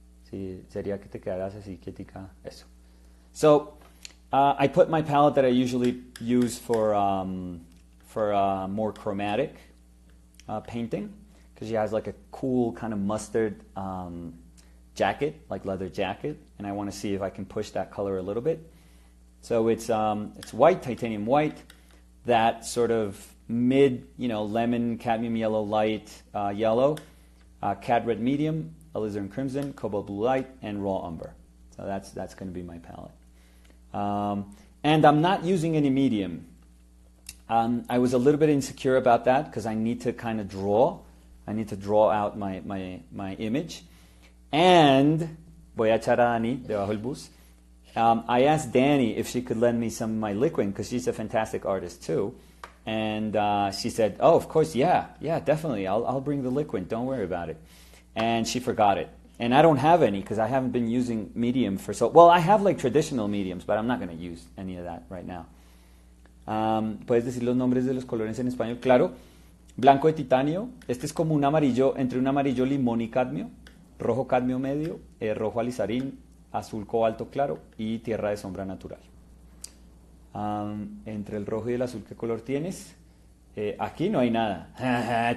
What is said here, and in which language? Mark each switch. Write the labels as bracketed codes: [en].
[es] Sí, sería que te quedaras así quietica, eso. [en] So, I put my palette that I usually use for more chromatic painting, because she has like a cool kind of mustard jacket, like leather jacket, and I want to see if I can push that color a little bit. So it's white, titanium white, that sort of mid, lemon, cadmium yellow, light yellow, cad red medium, alizarin crimson, cobalt blue light, and raw umber. So that's going to be my palette. And I'm not using any medium. I was a little bit insecure about that because I need to kind of draw. I need to draw out my image. [es] And voy a echar a Dani debajo el bus. [en] I asked Dani if she could lend me some of my liquid because she's a fantastic artist too. And she said, "Oh, of course, yeah, definitely. I'll bring the liquid. Don't worry about it." And she forgot it. And I don't have any because I haven't been using medium for so... Well, I have like traditional mediums, but I'm not going to use any of that right now. [es] ¿Puedes decir los nombres de los colores en español? Claro. Blanco de titanio. Este es como un amarillo, entre un amarillo limón y cadmio. Rojo cadmio medio. Rojo alizarín. Azul cobalto claro. Y tierra de sombra natural. Entre el rojo y el azul, ¿qué color tienes? Aquí no hay nada.